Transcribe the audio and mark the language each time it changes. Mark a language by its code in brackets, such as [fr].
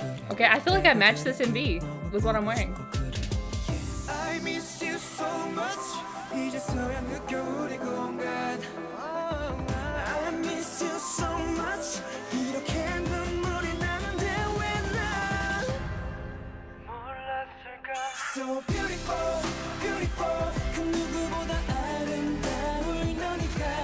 [en] Okay, I feel like I matched this in B with what I'm wearing. I miss you so much. [ko] 이제서야 느껴 우리 공간. [en] I miss you so much. [ko] 이렇게 눈물이 나는데 왜 난 몰랐을까? [en] So beautiful, beautiful. [ko] 그 누구보다 아름다울 너니까.